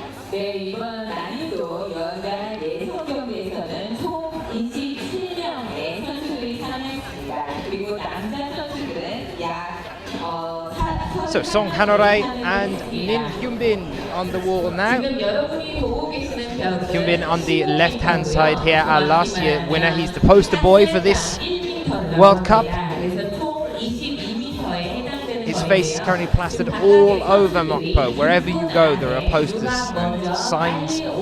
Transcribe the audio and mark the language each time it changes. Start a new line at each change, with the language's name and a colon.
Korean: 네, 이번 난이도 여자 예선 경기에서는 총 27명의 선수들이 참여했습니다. 그리고 남자 선수들은 약
English: So Song Hanore and Min Hyunbin on the wall now.
Korean: 지금 여러분이 보고 계시는 벽은
English: Hyunbin on the left-hand side here, our last year winner. He's the poster boy for this World Cup.
Korean: 그래서 총 22m에 해당되는
English: His face is currently plastered all over Mokpo. Wherever you go, there are posters and signs.